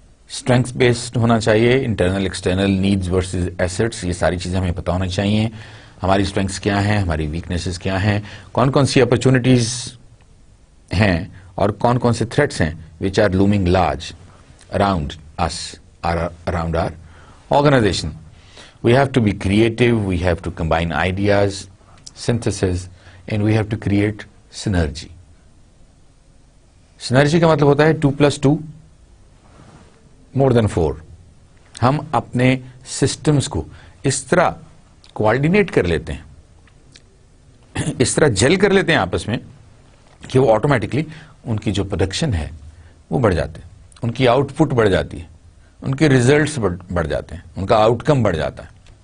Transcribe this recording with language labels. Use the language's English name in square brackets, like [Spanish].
[Urdu] Strengths based ہونا چاہیے. Internal external needs versus assets, یہ ساری چیزیں ہمیں پتہ ہونی چاہیے. ہماری اسٹرینگس کیا ہیں، ہماری ویکنیسز کیا ہیں، کون کون سی اپرچونٹیز ہیں اور کون کون سے تھریٹس ہیں [English] which are looming large around us or around our organization. We have to be creative, we have to combine ideas, synthesis, and we have to create synergy. [Urdu] Synergy کا مطلب ہوتا ہے 2+2 [English] more than 4. [Urdu] ہم اپنے systems کو اس طرح coordinate کر لیتے ہیں، اس طرح جل کر لیتے ہیں آپس میں کہ وہ آٹومیٹکلی ان کی جو پروڈکشن ہے وہ بڑھ جاتے ہیں، ان کی آؤٹ پٹ بڑھ جاتی ہے، ان کے ریزلٹس بڑھ جاتے ہیں، ان کا آؤٹ کم بڑھ جاتا ہے.